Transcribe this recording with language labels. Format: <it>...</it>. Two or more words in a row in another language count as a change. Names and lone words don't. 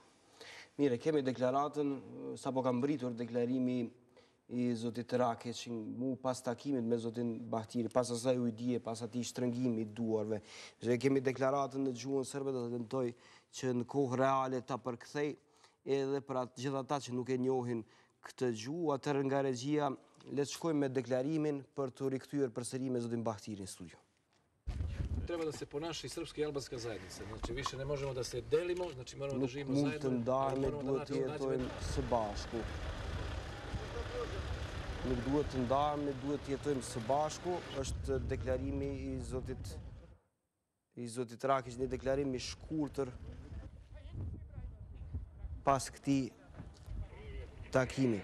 <sq>Mire, kemi deklaratën, sapo ka mbritur deklarimi i zotit Rakić mu pas takimit me zotin Bahtiri, pas asaj ujdie, pas atij shtrëngimi i duarve. Kemi deklaratën në gjuhën serbe, do të tentoj që në kohë reale ta përkthej edhe për atë gjithë ata që nuk e njohin këtë gjuhë, atëherë nga regjia le të shkojmë me deklarimin për të rikthyer përsëri me zotin Bahtiri në studio.</sq> <sr>Treba da se ponaša i srpska i albanska zajednica. Znači, više ne možemo da se delimo, znači moramo da živimo zajedno.</sr> <sq>Nuk mund të ndarme, duhet të jetojmë së bashku. Nuk duhet të ndarme, duhet të jetojmë së bashku. Është deklarimi i zotit Rakić, një deklarim i shkurtër pas këtij takimi.</sq>